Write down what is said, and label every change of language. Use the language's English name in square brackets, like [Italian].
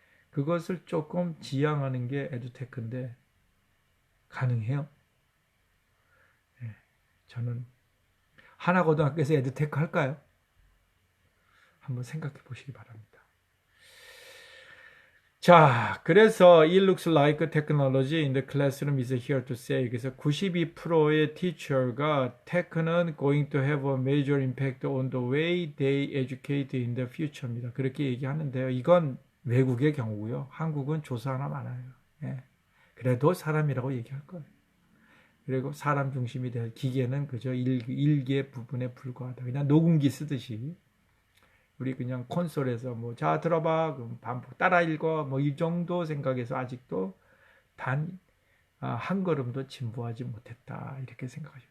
[Korean] 그것을 조금 지향하는 게 에듀테크인데, 가능해요? 저는 하나고등학교에서 에듀테크 할까요? 한번 생각해 보시기 바랍니다. 자, 그래서 [English] it looks like technology in the classroom is here to stay. [Korean] 그래서 [English] 92%의 teacher가 tech는 going to have a major impact on the way they educate in the future입니다. [Korean] 그렇게 얘기하는데요. 이건 외국의 경우고요. 한국은 조사 하나 많아요. 그래도 사람이라고 얘기할 거예요. 그리고 사람 중심이 될 기계는 그저 일개 부분에 불과하다. 그냥 녹음기 쓰듯이 우리 그냥 콘솔에서 뭐 자 들어봐 그럼 반복 따라 읽어 뭐 이 정도 생각해서 아직도 단 한 걸음도 진보하지 못했다 이렇게 생각하죠.